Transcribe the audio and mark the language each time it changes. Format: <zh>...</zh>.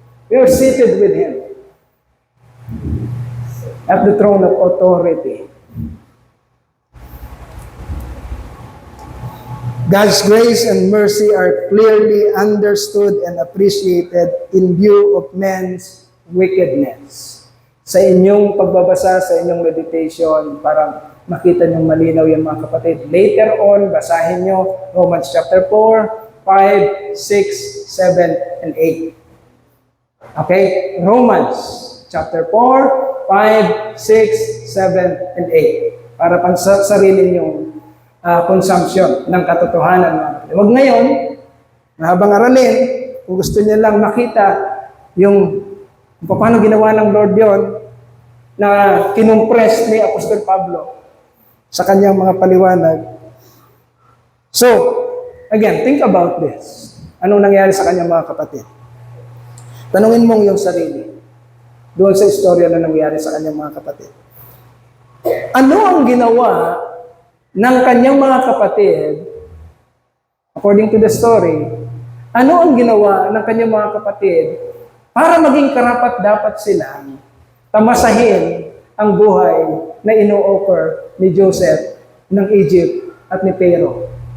<en>We are seated with Him at the throne of authority. God's grace and mercy are clearly understood and appreciated in view of men's wickedness.</en> <tl>Sa inyong pagbabasa, sa inyong meditation, para makita niyong malinaw yung mga kapatid.</tl> <en>Later on,</en> <tl>basahin niyo</tl> <en>Romans chapter 4, 5, 6, 7, and 8. Okay? Romans chapter 4, 5, 6, 7, and 8.</en> <tl>Para pang sarili niyong consumption ng katotohanan. Mga kapatid. Huwag ngayon, mahabang aralin, kung gusto niyo lang makita yung kung paano ginawa ng Lord yon na kinumpres ni Apostol Pablo sa kanyang mga paliwanag.</tl> <en>So, again, think about this.</en> <tl>Anong nangyari sa kanyang mga kapatid? Tanungin mong yung sarili doon sa istorya na nangyari sa kanyang mga kapatid. Ano ang ginawa ng kanyang mga kapatid,</tl> <en>according to the story,</en> <tl>ano ang ginawa ng kanyang mga kapatid para maging karapat-dapat silang tamasahin ang buhay na ino-offer ni Joseph ng Egypt at ni Pharaoh?</tl>